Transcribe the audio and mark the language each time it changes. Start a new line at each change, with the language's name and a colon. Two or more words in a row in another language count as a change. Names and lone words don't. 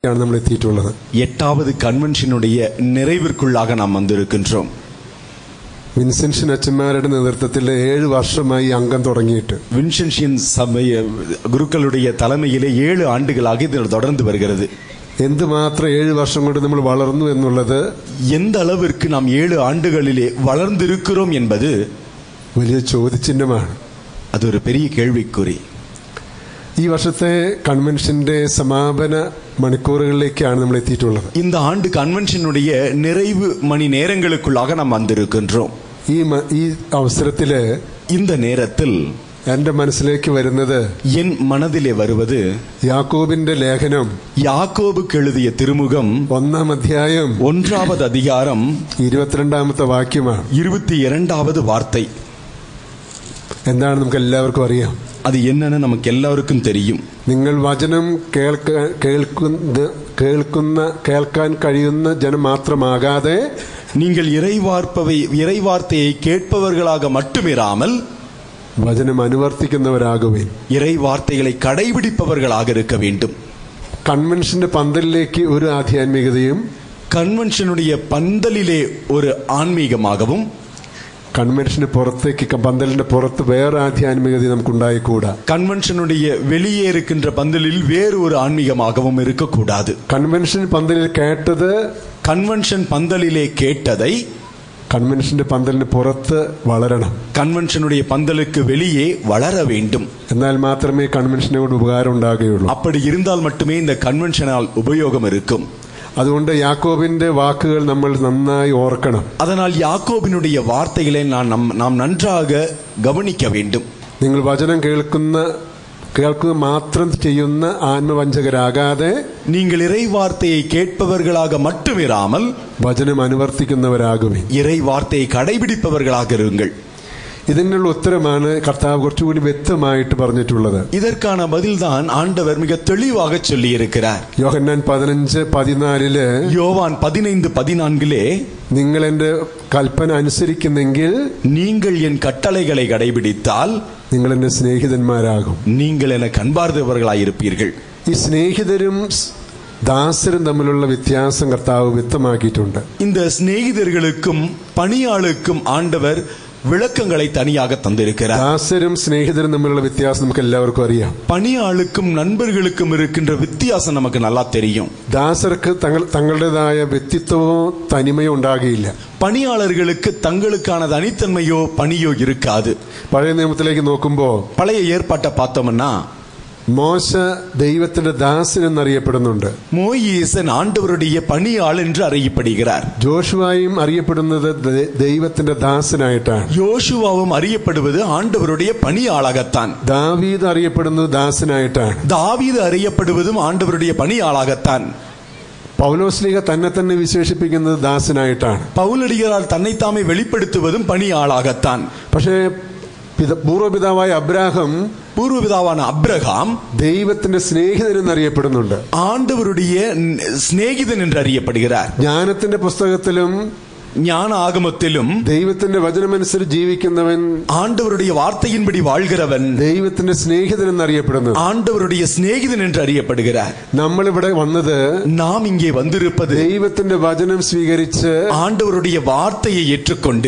Malayalam: നമ്മൾ എത്തിയിട്ടുള്ളത്.
Tamil: 8வது കൺവെൻഷനുடைய நிறைவிற்குள்ளாக நாம் வந்திருக்கின்றோம்.
Malayalam: വിൻസെൻഷ്യൻ അച്ഛന്മാരുടെ നേതൃത്വത്തിൽ 7 വർഷമായി അംഗം തുടങ്ങിയിട്ട്.
Tamil: வின்சென்ஷியன் சபை குருக்களுடைய தலைமையிலே 7 ஆண்டுகளாக இது தொடர்ந்து வருகிறது.
Malayalam: എന്തുമാത്രം 7 വർഷം കൊണ്ട് നമ്മൾ വളർന്നു എന്നുള്ളത്,
Tamil: எந்த அளவிற்கு நாம் 7 ஆண்டுகளிலே வளர்ந்திருக்கிறோம் என்பது
Malayalam: വലിയ ചോദ്യചിഹ്നമാണ്.
Tamil: അതൊരു பெரிய கேள்விக்குறி.
Malayalam: ഈ വർഷത്തെ കൺവെൻഷന്റെ സമാപന മണിക്കൂറുകളിലേക്കാണ് നമ്മൾ എത്തിയിട്ടുള്ളത്.
Tamil: இந்த ஆண்டு கன்வென்ஷனுடைய நிறைவு மணி நேரங்களுக்குள்ளாக நாம் வந்திருக்கின்றோம்.
Malayalam: ഈ അവസരത്തില്
Tamil: இந்த நேரத்தில்
Malayalam: എന്റെ മനസ്സിലേക്ക് വരുന്നത്,
Tamil: என் மனதிலே வருவது
Malayalam: യാക്കോബിന്റെ ലേഖനം,
Tamil: யாக்கோபுக்கு எழுதிய திருமுகம்
Malayalam: 1-ാം അധ്യായം
Tamil: 1வது அதிகாரம்
Malayalam: 22-ാമത്തെ വാക്യമാണ്.
Tamil: 22வது வார்த்தை.
Malayalam: എന്താണ് നമുക്ക് എല്ലാവർക്കും അറിയാം.
Tamil: அது என்னன்னு நமக்கு எல்லாருக்கும் தெரியும்.
Malayalam: നിങ്ങൾ വചനം കേൾക്കാൻ കഴിയുന്ന ജനം മാത്രമാകാതെ,
Tamil: நீங்கள் இறைவார்த்தையை கேட்பவர்களாக மட்டுமிராமல்
Malayalam: വചനം അനുവർത്തിക്കുന്നവരാകുവിൻ.
Tamil: இறைவார்த்தைகளை கடைபிடிப்பவர்களாக இருக்க வேண்டும்.
Malayalam: കൺവെൻഷന്റെ പന്തലിലേക്ക് ഒരു ആധ്യാത്മികതയും,
Tamil: கன்வென்ஷனுடைய பந்தலிலே ஒரு ஆன்மீகமாகவும்,
Malayalam: കൺവെൻഷന് പുറത്തേക്ക് പന്തലിന്റെ പുറത്ത് വേറെ ആധ്യാത്മികത നമുക്കുണ്ടായിക്കൂടാ.
Tamil: கன்வென்ஷனுடைய வெளியே இருக்கின்ற பந்தலில் வேறு ஒரு ஆன்மீகமாகவும் இருக்கக்கூடாது.
Malayalam: കൺവെൻഷൻ പന്തലിൽ കേട്ടത്,
Tamil: கன்வென்ஷன் பந்தலிலே கேட்டதை
Malayalam: കൺവെൻഷന്റെ പന്തലിന് പുറത്ത് വളരണം.
Tamil: கன்வென்ஷனுடைய பந்தலுக்கு வெளியே வளர வேண்டும்.
Malayalam: എന്നാൽ മാത്രമേ കൺവെൻഷനെ കൊണ്ട് ഉപകാരം ഉണ്ടാകുകയുള്ളൂ.
Tamil: அப்படி இருந்தால் மட்டுமே இந்த கன்வென்ஷனால் உபயோகம் இருக்கும்.
Malayalam: അതുകൊണ്ട് യാക്കോബിന്റെ വാക്കുകൾ നമ്മൾ നന്നായി ഓർക്കണം.
Tamil: அதனால் யாக்கோபினுடைய வார்த்தைகளை நாம் நன்றாக கவனிக்க வேண்டும்.
Malayalam: നിങ്ങൾ വചനം കേൾക്കുക മാത്രം ചെയ്യുന്ന ആത്മവഞ്ചകരാകാതെ,
Tamil: நீங்கள் இறைவார்த்தையை கேட்பவர்களாக மட்டுமிராமல்
Malayalam: വചനം അനുവർത്തിക്കുന്നവരാകുവിൻ.
Tamil: இறைவார்த்தையை கடைபிடிப்பவர்களாக இருங்கள்.
Malayalam: ഇതിനുള്ള ഉത്തരമാണ് കർത്താവ് കുറച്ചുകൂടി വ്യക്തമായിട്ട് പറഞ്ഞിട്ടുള്ളത്.
Tamil: இதற்கான பதில்தான் ஆண்டவர் மிக தெளிவாக சொல்லி இருக்கிறார்.
Malayalam: യോഹന്നാൻ 15:14
Tamil: யோவான் 15:14
Malayalam: നിങ്ങൾ എന്റെ കൽപ്പന അനുസരിക്കുന്നെങ്കിൽ,
Tamil: நீங்கள் என் கட்டளைகளை கடைபிடித்தால்
Malayalam: നിങ്ങൾ എന്റെ സ്നേഹിതന്മാരാകും.
Tamil: நீங்கள் எனக்கு அன்பார்ந்தவர்களாயிருப்பீர்கள்.
Malayalam: ഈ സ്നേഹിതരും ദാസരും തമ്മിലുള്ള വ്യത്യാസം കർത്താവ് വ്യക്തമാക്കിയിട്ടുണ്ട്.
Tamil: இந்த சிநேகிதர்களுக்கும் பணியாளுக்கும் ஆண்டவர் விளக்கங்களை தனியாக தந்திருக்கிறார்.
Malayalam: ദാസരും സ്നേഹിതരും തമ്മിലുള്ള വ്യത്യാസം നമുക്ക് എല്ലാവർക്കും അറിയാം.
Tamil: பணியாளுக்கும் நண்பர்களுக்கும் இருக்கின்ற வித்தியாசம் நமக்கு நல்லா தெரியும்.
Malayalam: ദാസർക്ക് തങ്ങളുടേതായ വ്യക്തിത്വമോ തനിമയോ ഉണ്ടാകുകയില്ല.
Tamil: பணியாளர்களுக்கு தங்களுக்கான தனித்தன்மையோ பணியோ இருக்காது.
Malayalam: പഴയ നിയമത്തിലേക്ക് നോക്കുമ്പോൾ
Tamil: பழைய ஏற்பாட்டை பார்த்தோம்னா,
Malayalam: മോശ ദൈവത്തിന്റെ ദാസൻ എന്നറിയപ്പെടുന്നുണ്ട്.
Tamil: மோசேசன் ஆண்டவருடைய பணியாள் என்று அறியப்படுகிறார்.
Malayalam: ജോഷുവായും അറിയപ്പെടുന്നത് ദൈവത്തിന്റെ ദാസനായിട്ടാണ്.
Tamil: யோசுவாவும் அறியப்படுவது ஆண்டவருடைய பணியாளாகத்தான்.
Malayalam: ദാവീദ് അറിയപ്പെടുന്നത് ദാസനായിട്ടാണ്.
Tamil: தாவீது அறியப்படுவதும் ஆண்டவருடைய பணியாளாகத்தான்.
Malayalam: പൗലോസ്ലീഹ തന്നെ വിശേഷിപ്പിക്കുന്നത് ദാസനായിട്ടാണ്.
Tamil: பவுலடிகளால் தன்னைத்தாமே வெளிப்படுத்துவதும் பணியாளாகத்தான்.
Malayalam: പക്ഷേ പൂർവ്വപിതാവായ
Tamil: பூர்வபிதாவான அப்ரஹாம்
Malayalam: ദൈവത്തിന്റെ സ്നേഹിതൻ എന്നറിയപ്പെടുന്നുണ്ട്.
Tamil: ஆண்டவருடைய சிநேகிதன் என்று அறியப்படுகிறார்.
Malayalam: ജ്ഞാനത്തിന്റെ പുസ്തകത്തിലും
Tamil: ஞான ஆகமத்திலும்
Malayalam: ദൈവത്തിന്റെ വചനമനുസരിച്ച് ജീവിക്കുന്നവൻ,
Tamil: ஆண்டவருடைய வார்த்தையின்படி வாழ்கிறவன்
Malayalam: ദൈവത്തിന്റെ സ്നേഹിതൻ എന്നറിയപ്പെടുന്നു.
Tamil: ஆண்டவருடைய சிநேகிதன் என்று அறியப்படுகிறார்.
Malayalam: നമ്മളിവിടെ വന്നത്,
Tamil: நாம் இங்கே வந்திருப்பது
Malayalam: ദൈവത്തിന്റെ വചനം സ്വീകരിച്ച്
Tamil: ஆண்டவருடைய வார்த்தையை ஏற்றுக்கொண்டு